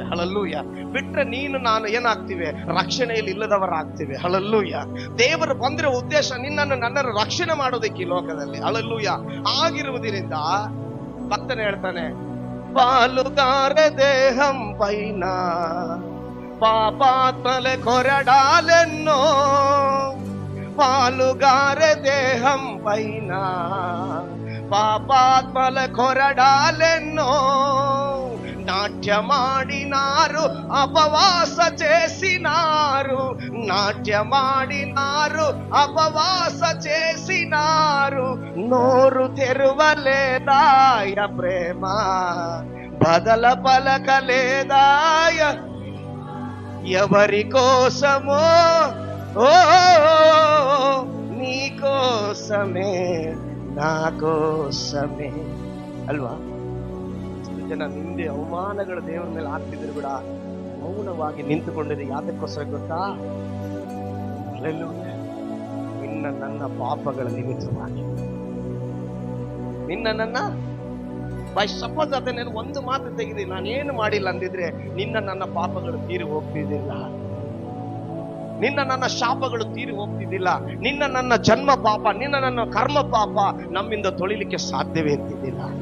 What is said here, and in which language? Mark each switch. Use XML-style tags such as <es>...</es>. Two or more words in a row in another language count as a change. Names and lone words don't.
<kn>ಹಲ್ಲೆಲೂಯ. ಬಿಟ್ರೆ ನೀನು ನಾನು ಏನಾಗ್ತೀವಿ? ರಕ್ಷಣೆಯಲ್ಲಿ ಇಲ್ಲದವರಾಗ್ತೀವಿ. ಹಲ್ಲೆಲೂಯ. ದೇವರು ಬಂದಿರೋ ಉದ್ದೇಶ ನನ್ನನ್ನು ರಕ್ಷಣೆ ಮಾಡೋದಕ್ಕೆ ಈ ಲೋಕದಲ್ಲಿ. ಹಲ್ಲೆಲೂಯ. ಆಗಿರುವುದರಿಂದ ಭಕ್ತನ ಹೇಳ್ತಾನೆ,</kn> <te>పాలుగారె దేహం పైన పాపాత్మల కొరడాలెన్నో పాలుగారె దేహం పైన పాపాత్మల కొరడాలెన్నో నాట్యమాడినారు అపవాస చేసినారు నాట్యమాడినారు అపవాస చేసినారు నోరు తెరువలేదాయ ప్రేమ బదల పలకలేదాయ ఎవరి కోసమో ఓ నీ కోసమే నా ಕೋಸಮೇ ಅಲ್ವಾ?</te> <kn>ಜನ ನಿಂದೆ ಅವಮಾನಗಳ ದೇವರ ಮೇಲೆ ಆಗ್ತಿದ್ರು ಕೂಡ ಮೌನವಾಗಿ ನಿಂತುಕೊಂಡಿದೆ. ಯಾತಕ್ಕೋಸ್ಕರ ಗೊತ್ತಾ? ನಿನ್ನ ನನ್ನ ಪಾಪಗಳ ನಿಮಿತ್ತವಾಗಿ, ನಿನ್ನ ನನ್ನ</kn> <en>by suppose</en> <kn>ಅದನ್ನೇನು ಒಂದು ಮಾತು ತೆಗೆದಿ ನಾನೇನು ಮಾಡಿಲ್ಲ ಅಂದಿದ್ರೆ ನಿನ್ನ ನನ್ನ ಪಾಪಗಳು ತೀರಿ ಹೋಗ್ತಿದ್ದಿಲ್ಲ, ನಿನ್ನ ನನ್ನ ಶಾಪಗಳು ತೀರಿ ಹೋಗ್ತಿದ್ದಿಲ್ಲ, ನಿನ್ನ ನನ್ನ ಜನ್ಮ ಪಾಪ, ನಿನ್ನ ನನ್ನ ಕರ್ಮ ಪಾಪ ನಮ್ಮಿಂದ ತೊಳಿಲಿಕ್ಕೆ ಸಾಧ್ಯವೇ ಇರ್ತಿದ್ದಿಲ್ಲ.</kn>